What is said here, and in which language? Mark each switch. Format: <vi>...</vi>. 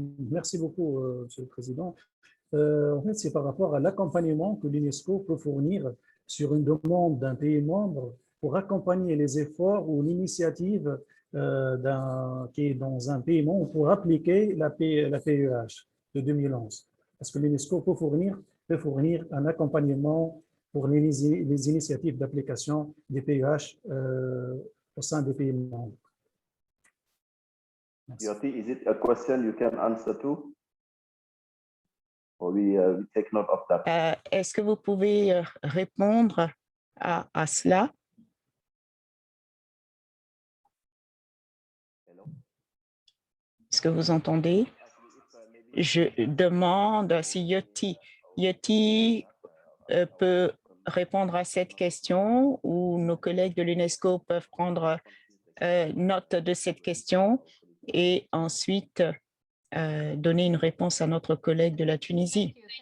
<fr>Merci beaucoup, Monsieur le Président. En fait, c'est par rapport à l'accompagnement que l'UNESCO peut fournir sur une demande d'un pays membre pour accompagner les efforts ou l'initiative qui est dans un pays membre pour appliquer la PEH de 2011. Est-ce que l'UNESCO peut fournir un accompagnement pour les initiatives d'application des PEH au sein des pays membres? Merci.</fr> <en>Yoti, is it a question you can answer to? Or we take note of that.</en> <fr>Est-ce que vous pouvez répondre à cela? Est-ce que vous entendez? Je demande si Yoti peut répondre à cette question ou nos collègues de l'UNESCO peuvent prendre note de cette question et ensuite donner une réponse à notre collègue de la Tunisie.</fr>